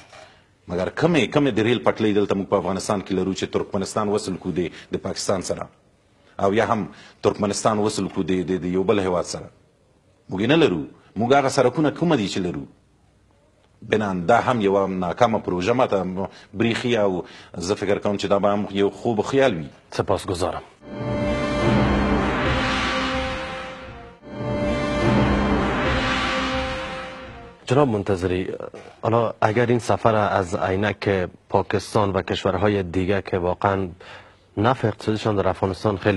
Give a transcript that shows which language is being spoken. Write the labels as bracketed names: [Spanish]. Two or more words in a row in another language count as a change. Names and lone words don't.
[Pashto] مګر کمې د ریل پټلۍ دلته موږ په افغانستان کې لرو چې ترکمنستان وصل کړو د پاکستان سره، او یا هم ترکمنستان وصل کړو د یو بل هېواد سره. موږ نه لرو. موږ هغه سړکونه کومه دي چې لرو. بنان دا هم یوه ناکامه پروژه ماته بریښي او زه فکر کوم چې دا به هم یو خوب خیال وي. [Persian] سپاسگزارم. جناب منتظری، حالا اگر این سفر از عینک پاکستان و کشورهای دیگه که واقعا نفع اقتصادیشان در افغانستان خیلی